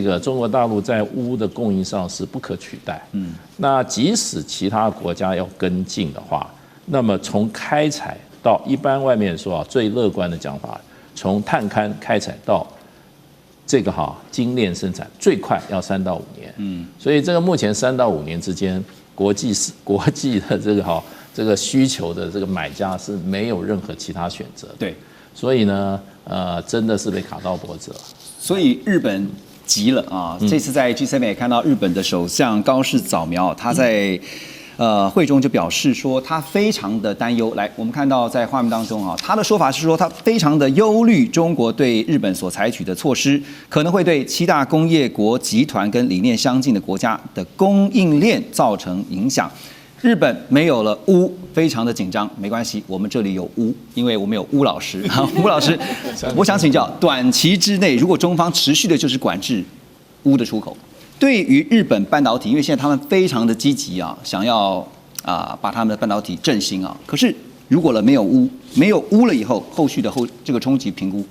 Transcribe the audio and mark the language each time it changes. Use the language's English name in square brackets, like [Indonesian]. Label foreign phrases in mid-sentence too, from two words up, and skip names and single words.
[Chinese] 個中國大陸在鎢的供應上是不可取代，那即使其他國家要跟進的話，那麼從開採到一般外面說最樂觀的講法，從探勘開採到這個精煉生產，最快要3到5年，所以這個目前3到5年之間，國際的這個需求的這個買家是沒有任何其他選擇，對，所以呢，真的是被卡到脖子了。所以日本急了啊！這次在 G7 也看到日本的首相高市早苗，他在会中就表示說，他非常的擔憂。來，我們看到在畫面當中他的說法是說，他非常的憂慮中國對日本所採取的措施，可能會對7大工業國集團跟理念相近的國家的供應鏈造成影響。日本沒有了鎢，非常的緊張。沒關係，我們這裡有鎢，因為我們有鎢老師。鎢老師，我想請教，短期之內，如果中方持續的就是管制鎢的出口，對於日本半導體，因為現在他們非常的積極想要把他們的半導體振興可是如果沒有鎢了以後，後續的這個衝擊評估。